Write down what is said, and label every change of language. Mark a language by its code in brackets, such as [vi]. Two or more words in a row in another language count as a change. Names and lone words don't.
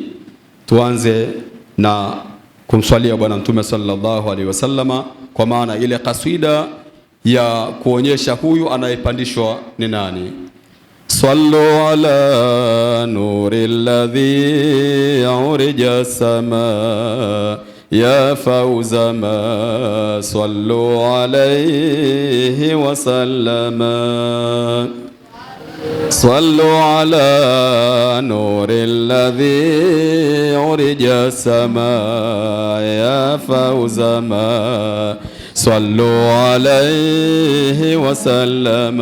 [sw] Tuanze na kumswalia bwana Mtume [ar] صلى الله عليه وسلم, [sw] kwa maana ile kaswida ya kuonyesha huyu anayepandishwa ni nani. [ar] صلوا على نور الذي عرج السماء يا فوز ما صلوا عليه وسلم. صلوا على نور الذي عرج السماء يا فوز ما صلوا عليه وسلم.